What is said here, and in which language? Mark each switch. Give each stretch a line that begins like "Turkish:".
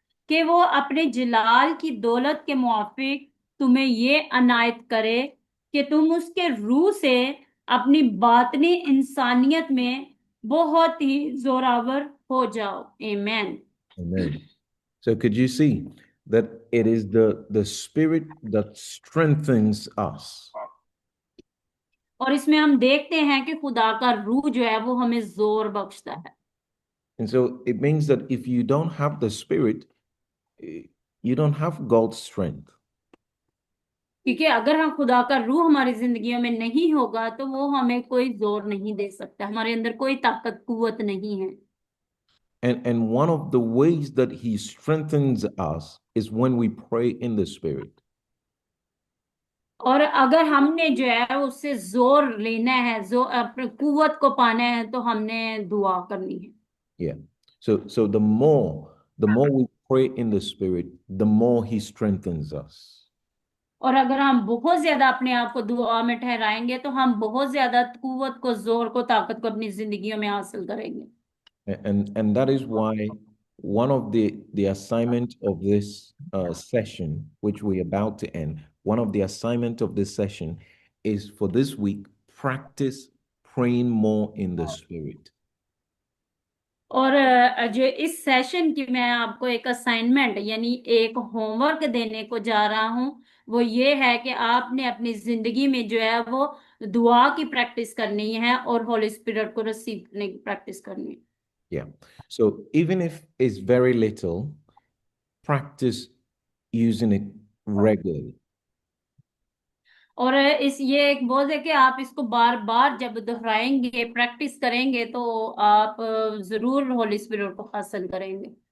Hindi: कि वो अपने जलाल की दौलत के मुआफिक तुम्हें ये अनायत करे कि तुम उसके रूह से अपनी बातनी इंसानियत में बहुत ही जोरावर हो जाओ। आमेन।
English: Amen. So could you see that it is the spirit that strengthens us?
Hindi: और इसमें हम देखते हैं कि खुदा का रूह जो है वो हमें जोर बख्शता है।
English: And so it means that if you don't have the spirit, you don't have God's strength.
Hindi: क्योंकि अगर हम खुदा का रूह हमारी जिंदगियों में नहीं होगा तो वो हमें कोई जोर नहीं दे सकता, हमारे अंदर कोई ताकत कुव्वत नहीं है।
English: And one of the ways that he strengthens us is when we pray in the spirit.
Hindi: और अगर हमने जो है उससे जोर लेना है, जो अपने कुव्वत को पाना है, तो हमने दुआ करनी है।
English: Yeah. So the more we pray in the spirit, the more he strengthens us.
Hindi: और अगर हम बहुत ज्यादा अपने आप को दुआ में ठहराएंगे तो हम बहुत ज्यादा कुव्वत को, जोर को, ताकत को अपनी जिंदगियों में हासिल करेंगे।
English: And that is why one of the assignment of this session, which we're about to end, one of the assignment of this session is for this week, practice praying more in the spirit.
Hindi: और जो इस session की मैं आपको एक assignment यानी एक homework देने को जा रहा हूं, वो ये है कि आपने अपनी जिंदगी में जो है वो दुआ की प्रैक्टिस करनी है और होली स्पिरिट को रिसीव करने की प्रैक्टिस करनी है।
English: Yeah. So even if it's very little, practice using it regularly.
Hindi: और ये एक बोझ है कि आप इसको बार बार जब दोहराएंगे, प्रैक्टिस करेंगे, तो आप जरूर होली स्पिरिट को हासिल करेंगे।